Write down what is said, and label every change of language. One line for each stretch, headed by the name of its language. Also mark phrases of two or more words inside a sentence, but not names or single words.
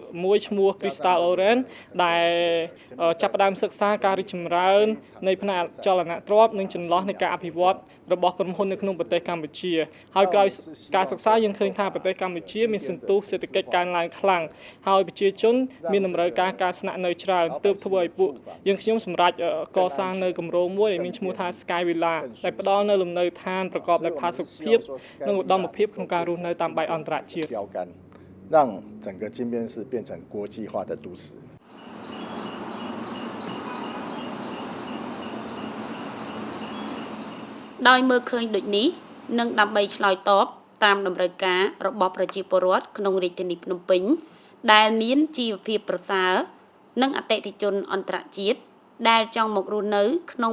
Khmer: មួយឈ្មោះ Crystal Orange ដែលចាប់ផ្ដើមសិក្សាការរីកចម្រើននៃផ្នែកចលនាទ្រព្យនិងចន្លោះនៃការអភិវឌ្ឍរបស់ក្រុមហ៊ុននៅក្នុងប្រទេសកម្ពុជាហើយក្រោយការសិក្សាយើងឃើញថាប្រទេសកម្ពុជាមានសន្ទុះសេដ្ឋកិច្ចកើនឡើងខ្លាំងហើយប្រជាជនមានតម្រូវការស្នាក់នៅច្រើនទើបធ្វើឲ្យពួកយើងខ្ញុំសម្រេចកសាងនៅគម្រោងមួយដែលមានឈ្មោះថា Sky Villa ដែលផ្ដល់នៅលំនៅឋានប្រកបដោយផាសុកភាពនិងឧត្តមភាពក្នុងការរស់នៅតាមបែបអន្តរជាតិ
Chinese: 让整个金边市变成国际化的都市
Khmer: ដោយមើលឃើញដូចនេះនិងដើម្បីឆ្លើយតបតាមតម្រូវការរបស់ប្រជាពលរដ្ឋក្នុងរាជធានីភ្នំពេញដែលមានជីវភាពប្រសើរនិងអតិថិជនអន្តរជាតិដែលចង់មករស់នៅក្នុង